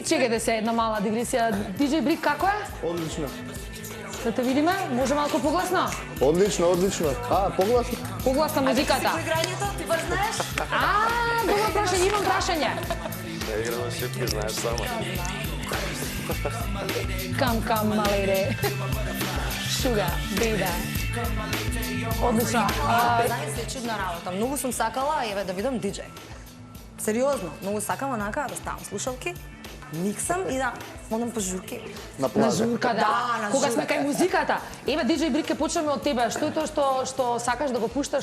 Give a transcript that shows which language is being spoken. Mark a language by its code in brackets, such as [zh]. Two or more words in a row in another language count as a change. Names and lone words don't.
[mk] Чекајте се една мала дигресија. DJ Брик како е? Одлично. Да те видиме, може малку погласно? Одлично. Погласно. Погласна музиката. Кој играњето? Ти бар знаеш? Добро прашање, имам прашање. Да играме шипки, знаеш само. [en] Come, my lady. Sugar, baby. [mk] Одлично. Знаеш се чудна работа. Многу сум сакала, еве да видам диџеј. Сериозно, многу сакам онака да ставам слушалки, миксам и да одам по журки. На На плажа. журка, да. на Кога сме журка. кај музиката. Еве, DJ Брик, ќе почнеме од тебе. Што е тоа што сакаш да го пушташ?